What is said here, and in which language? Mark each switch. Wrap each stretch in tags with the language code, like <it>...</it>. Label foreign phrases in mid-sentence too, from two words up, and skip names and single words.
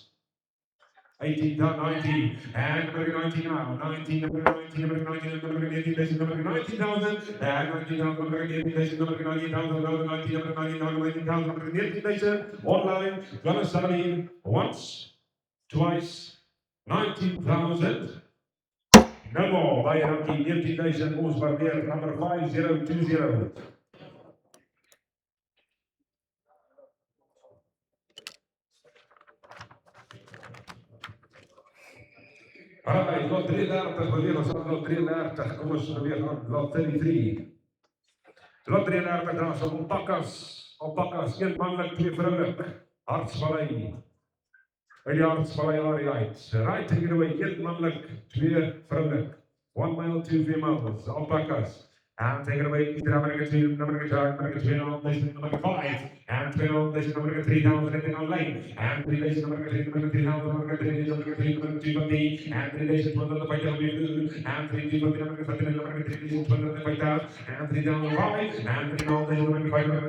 <en>18, 19, and number 19 now, 19, number 19, number 19, number 18,000, number 19,000, and 19,000, number 18,000, number 19,000, number 19, number 19,000, 19,000, number 18,000, online, gonna 17, once, twice, 19,000, no more, by Ranky, 18,000, moves by there, number 5020.</en> <af>Alright, lot 33 beweeg ons aan lot 33. Kom ons beweeg aan lot 33. Lot 33 daar is alpakas, een manlik, twee vroulik. Hartsvallei. Uit die Hartsvallei area uit.</af> <en>Right, take it away,</en> <af>een manlik, twee vroulik.</af> <en>1 male, 2 females,</en> <af>alpakas.</af> <en>And take it away, number 2, number 2, number 5, and 12, number 3,000, and online, and 3, number 3, number 3,000, number 3, number 3, number 250, and 3, 12, the 5,000, and 3, number 13, number 3, 12, the 5,000, and 3,005, and 3, number 5, number</en>